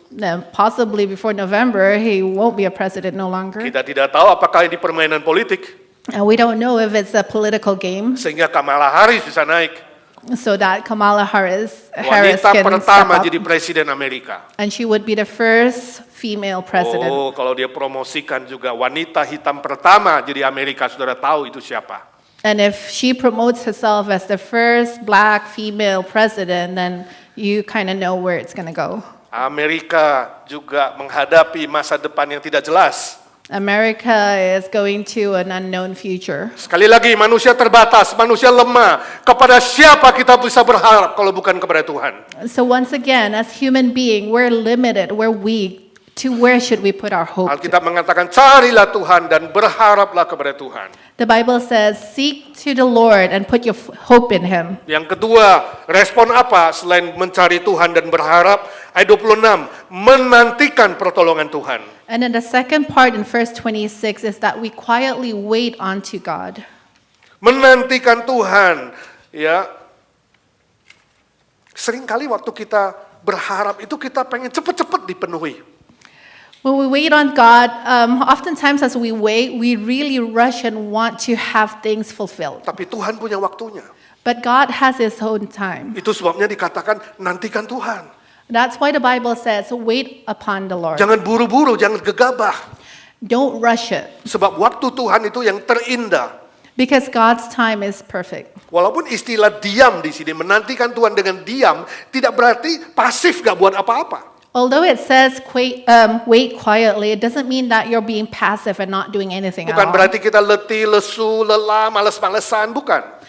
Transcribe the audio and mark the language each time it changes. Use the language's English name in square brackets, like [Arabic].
[English] Then possibly before November, he won't be a president no longer. [Indonesian] Kita tidak tahu apakah ini permainan politik, [English] And we don't know if it's a political game, [Indonesian] sehingga Kamala Harris bisa naik. [English] so that Kamala Harris [Indonesian] Wanita [English] can [Indonesian] pertama [English] step up. [Indonesian] jadi presiden Amerika. [English] And she would be the first female president. [Indonesian] Oh, kalau dia promosikan juga wanita hitam pertama jadi Amerika, saudara tahu itu siapa? [English] And if she promotes herself as the first black female president, then you kind of know where it's going to go. [Indonesian] Amerika juga menghadapi masa depan yang tidak jelas. [English] America is going to an unknown future. [Indonesian] Sekali lagi, manusia terbatas, manusia lemah. Kepada siapa kita bisa berharap kalau bukan kepada Tuhan? [English] So once again, as human being, we're limited, we're weak. To where should we put our hope? [Indonesian] Alkitab mengatakan, carilah Tuhan dan berharaplah kepada Tuhan. [English] The Bible says, seek to the Lord and put your hope in Him. [Indonesian] Yang kedua, respon apa selain mencari Tuhan dan berharap? Ayat 26, menantikan pertolongan Tuhan. [English] And then the second part in verse 26 is that we quietly wait unto God. [Indonesian] Menantikan Tuhan, ya. Seringkali waktu kita berharap itu kita pengen cepat-cepat dipenuhi. [English] When we wait on God, oftentimes as we wait, we really rush and want to have things fulfilled. [Indonesian] Tapi Tuhan punya waktunya. [English] But God has His own time. [Indonesian] Itu sebabnya dikatakan nantikan Tuhan. [English] That's why the Bible says, wait upon the Lord. [Indonesian] Jangan buru-buru, jangan gegabah. [English] Don't rush it. [Indonesian] Sebab waktu Tuhan itu yang terindah. [English] Because God's time is perfect. [Indonesian] Walaupun istilah diam di sini, menantikan Tuhan dengan diam, tidak berarti pasif gak buat apa-apa. [English] Although it says wait quietly, it doesn't mean that you're being passive and not doing anything at [Indonesian] Bukan [English] all. [Indonesian] berarti kita letih, lesu, lelah, males-malesan, bukan.